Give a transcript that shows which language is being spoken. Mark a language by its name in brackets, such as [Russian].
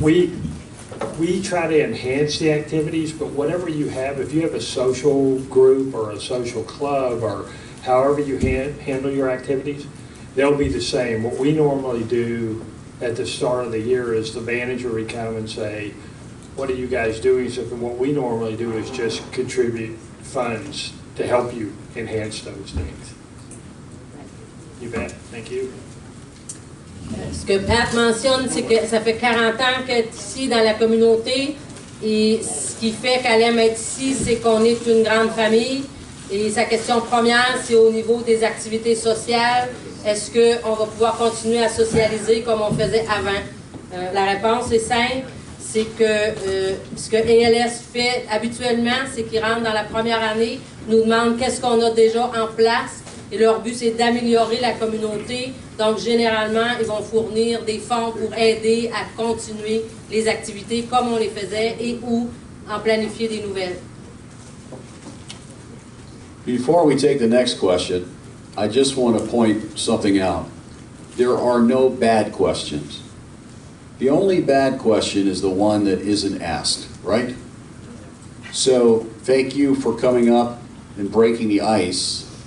[English] We try to enhance the activities, but whatever you have, if you have a social group or a social club or however you handle your activities, they'll be the same. What we normally do at the start of the year is the manager would come and say, what are you guys doing? So what we normally do is just contribute funds to help you enhance those things. You bet. Thank you. [French] Ce que Pat mentionne, c'est que ça fait 40 ans qu'elle est ici dans la communauté et ce qui fait qu'elle aime être ici, c'est qu'on est une grande famille. Et sa question première, c'est au niveau des activités sociales. Est-ce qu'on va pouvoir continuer à socialiser comme on faisait avant? La réponse est simple. C'est que ce que ALS fait habituellement, c'est qu'ils rentrent dans la première année, nous demandent qu'est-ce qu'on a déjà en place, et leur but c'est d'améliorer la communauté. Donc généralement, ils vont fournir des fonds pour aider à continuer les activités comme on les faisait et ou en planifier des nouvelles. [English] Before we take the next question, I just want to point something out. There are no bad questions. The only bad question is the one that isn't asked, right? So thank you for coming up and breaking the ice.